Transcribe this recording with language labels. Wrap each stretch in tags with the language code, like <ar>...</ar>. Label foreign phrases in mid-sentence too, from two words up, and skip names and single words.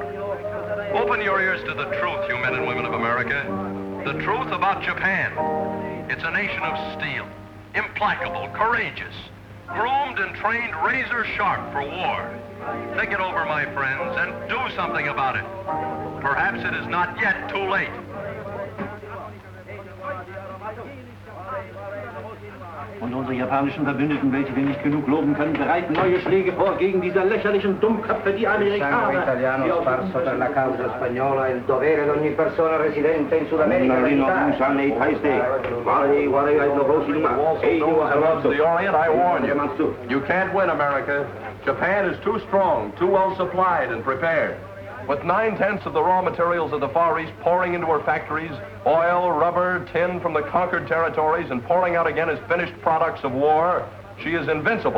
<en>Open your ears to the truth, you men and women of America. The truth about Japan. It's a nation of steel, implacable, courageous, groomed and trained razor sharp for war. Think it over, my friends, and do something about it. Perhaps it is not yet too late.</en> <de>Und unsere japanischen Verbündeten, welche wir nicht genug loben können, bereiten neue Schläge vor gegen diese lächerlichen Dummköpfe, die Amerikaner.</de> <it>Sangue italiano sparso per la causa spagnola è il dovere di ogni persona residente in Sud America.</it> <en>To the Orient, I warn you. You can't win, America. Japan is too strong, too well supplied and prepared. With 9/10 of the raw materials of the Far East pouring into her factories, oil, rubber, tin from the conquered territories, and pouring out again as finished products of war, she is invincible.</en>